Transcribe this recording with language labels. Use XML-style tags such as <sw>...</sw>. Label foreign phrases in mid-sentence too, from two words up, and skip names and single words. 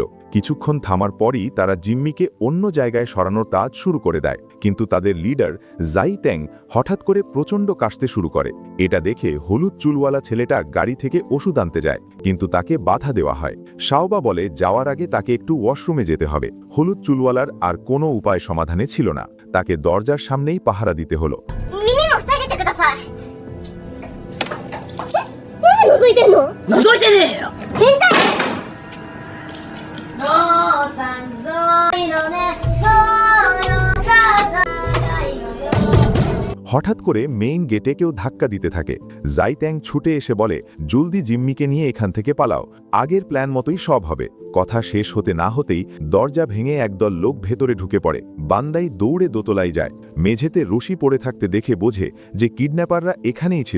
<bn>কিছুক্ষণ থামার পরই তারা জিম্মিকে অন্য জায়গায় সরানোর কাজ শুরু করে দেয়, কিন্তু তাদের লিডার জাই ট্যাং হঠাৎ করে প্রচণ্ড কাশতে শুরু করে। এটা দেখে হলুদ চুলওয়ালা ছেলেটা গাড়ি থেকে ওষুধ আনতে যায়, কিন্তু তাকে বাধা দেওয়া হয়। শাওবা বলে যাওয়ার আগে তাকে একটু ওয়াশরুমে যেতে হবে। হলুদ চুলওয়ালার আর কোনো উপায় সমাধানে ছিল না, তাকে দরজার সামনেই পাহারা দিতে হলো।</bn> <ja>覗いてんの？覗いてねえよ。変態。父さんぞいのね、そうよ母さんがいのよ。</ja> <bn>হঠাৎ করে মেইন গেটে কেউ ধাক্কা দিতে থাকে। জাই ট্যাং ছুটে এসে বলে, জলদি জিম্মিকে নিয়ে এখান থেকে পালাও, আগের প্ল্যান মতোই সব হবে। কথা শেষ হতে না হতেই দরজা ভেঙে একদল লোক ভেতরে ঢুকে পড়ে। বান্দাই দৌড়ে দোতলায় যায়। মেঝেতে রশি পড়ে থাকতে দেখে বোঝে যে কিডন্যাপাররা এখানেই ছিল।</bn>